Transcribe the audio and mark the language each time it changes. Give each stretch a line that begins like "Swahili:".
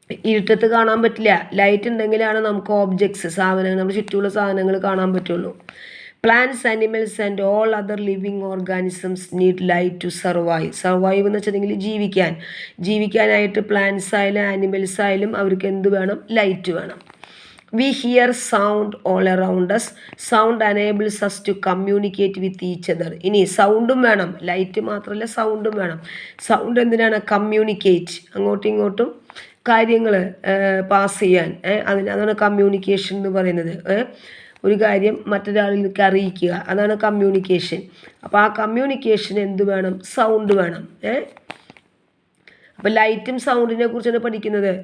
Malayalam: ഇരുട്ടത്ത് കാണാൻ പറ്റില്ല. ലൈറ്റ് ഉണ്ടെങ്കിലാണ് നമുക്ക് ഓബ്ജക്ട്സ്, സാധനങ്ങൾ, നമ്മുടെ ചുറ്റുമുള്ള സാധനങ്ങൾ കാണാൻ പറ്റുള്ളൂ.
English: Plants, animals and all other living organisms need light to survive.
Malayalam: Survive എന്ന് വെച്ചിട്ടുണ്ടെങ്കിൽ ജീവിക്കാനായിട്ട് പ്ലാന്റ്സ് ആയാലും ആനിമൽസ് ആയാലും അവർക്ക് എന്ത് വേണം, ലൈറ്റ് വേണം.
English: We hear sound all around us. Sound enables us to communicate with each other.
Malayalam: ഇനി സൗണ്ടും വേണം, ലൈറ്റ് മാത്രമല്ല സൗണ്ടും വേണം. സൗണ്ട് എന്തിനാണ്, കമ്മ്യൂണിക്കേറ്റ്, അങ്ങോട്ടും ഇങ്ങോട്ടും കാര്യങ്ങൾ പാസ് ചെയ്യാൻ. അതാണ് കമ്മ്യൂണിക്കേഷൻ എന്ന് പറയുന്നത്. ഒരു കാര്യം മറ്റൊരാളിലേക്ക് അറിയിക്കുക, അതാണ് കമ്മ്യൂണിക്കേഷൻ. അപ്പോൾ ആ കമ്മ്യൂണിക്കേഷൻ എന്ത് വേണം, സൗണ്ട് വേണം. അപ്പോൾ ലൈറ്റും സൗണ്ടിനെ കുറിച്ചാണ് പഠിക്കുന്നത്.